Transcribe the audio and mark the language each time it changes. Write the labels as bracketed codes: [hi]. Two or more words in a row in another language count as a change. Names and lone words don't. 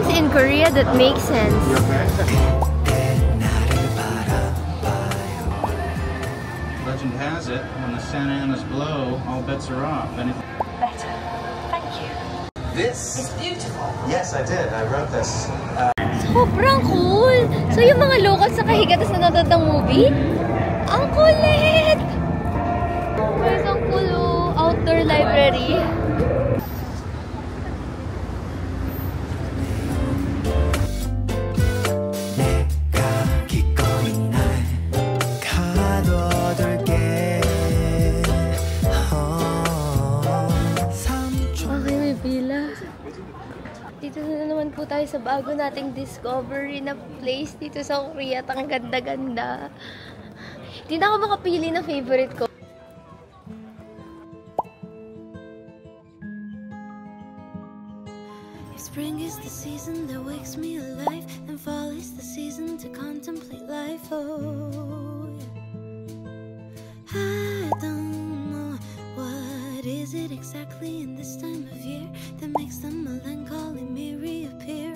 [en] Korea, that makes sense. Legend has it, when the Santa Anas blow, all bets are off. Anything Better. Thank you. This? It's beautiful. Yes, I did. I wrote this. [tl] Sobrang cool! So yung mga locals sa kahiga tapos nanonood ng movie? Ang kulit! [en] There's ang cool outdoor library. [ko] 내가 기꺼이 날 가둬둘게 [tl] Okay, may pila. Dito na naman po tayo sa bago nating discovery na place dito sa Korea. Ang ganda-ganda. Hindi na ako makapili na favorite ko. [en] If spring is the season that wakes me alive, then fall is the season to contemplate life. Oh, yeah. I don't know what is it exactly in this time of year that makes the melancholy me reappear.